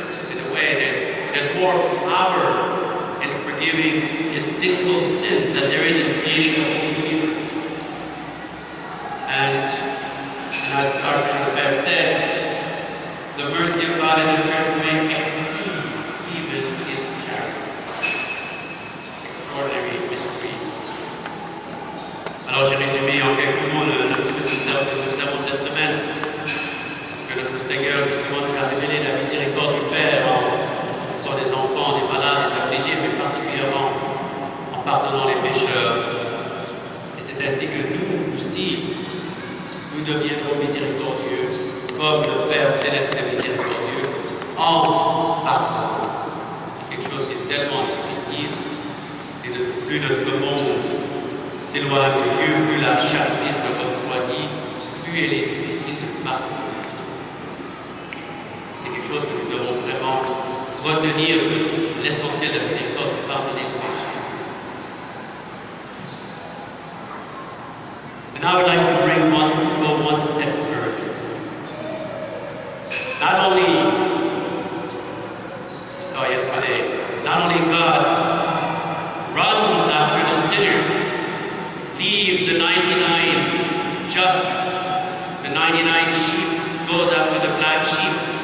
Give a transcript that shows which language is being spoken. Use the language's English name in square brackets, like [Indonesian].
[English] In a way, there's more power in forgiving a single sin than there is in creating the whole universe. And as Archbishop Lefebvre said, the mercy of God in a certain way exceeds even his charity. Extraordinary mystery. [French] Alors j'ai résumé en quelques mots le sermon de cette semaine. Que notre Seigneur justement nous a révélé la miséricorde du Père en des enfants, des malades, des affligés, mais particulièrement en pardonnant les pécheurs. Et c'est ainsi que nous aussi, nous deviendrons miséricordieux, comme le Père Céleste est miséricordieux, en pardonnant. C'est quelque chose qui est tellement difficile, et plus notre monde s'éloigne de Dieu, plus la charité se refroidit, plus elle est difficile de pardonner. C'est quelque chose que nous devons vraiment retenir, l'essentiel de la miséricorde, c'est pardonner le péché. [English] And I would like to go one step further. Not only, we saw yesterday, not only God runs after the sinner, leaves the 99 just, the 99 sheep, goes after the black sheep.